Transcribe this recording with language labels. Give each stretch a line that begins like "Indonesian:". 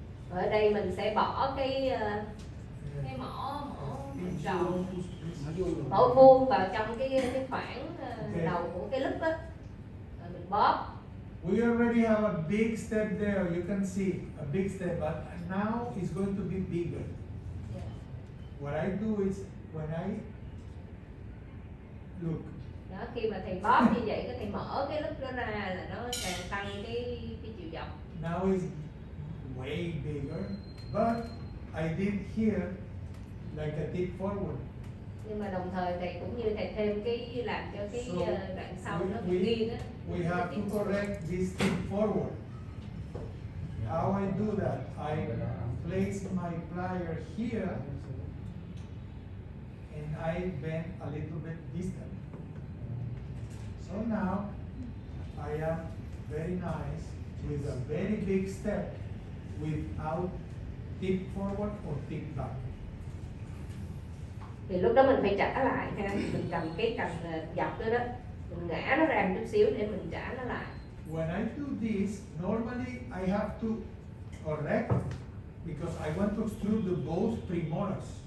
Vietnamese: Ở đây mình sẽ bỏ cái mỏ tròn, mỏ vuông vào trong cái khoảng đầu của cái lớp á, rồi mình bóp.
English: We already have a big step there. You can see a big step, but now it's going to be bigger. What I do is when I look.
Vietnamese: Đó, khi mà thầy bóp như vậy, thầy mở cái lớp đó ra là nó càng tăng cái chiều dọc.
English: Now it's way bigger, but I did here like a tip forward.
Vietnamese: Nhưng mà đồng thời thầy cũng như thầy thêm cái làm cho cái đoạn sau nó bị nghiêng á.
English: We have to correct this tip forward. How I do that? I place my plier here and I bend a little bit distant. So now I am very nice with a very big step without tip forward or tip back.
Vietnamese: Thì lúc đó mình phải trả lại ha, mình cầm cái cầm dọc đó đó, mình ngã nó ra một chút xíu để mình trả nó lại.
English: When I do this, normally I have to correct because I want to extrude the both premolars.